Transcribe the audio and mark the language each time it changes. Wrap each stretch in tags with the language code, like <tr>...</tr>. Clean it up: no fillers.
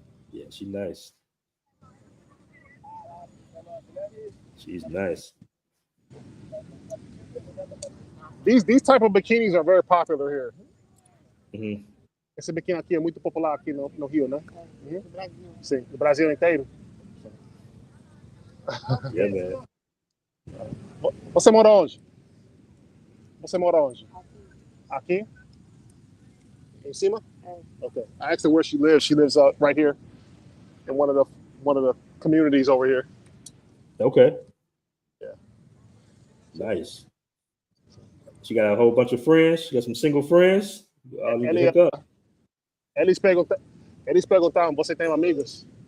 <en>Yeah, she's nice. She's nice. These type of bikinis are very popular here. Mm-hmm.</en> <pt>Esse biquíni aqui é muito popular aqui no Rio, né? Uhum. Sim, no Brasil inteiro.</pt> <en>Yeah, man.</en> <pt>Você mora onde? Você mora onde? Aqui? Em cima? Okay.</pt> <en>I asked her where she lives. She lives right here in one of the communities over here. Okay. Yeah. Nice. She got a whole bunch of friends. She got some single friends.</en> <pt>Eles perguntaram, você tem amigos?</pt>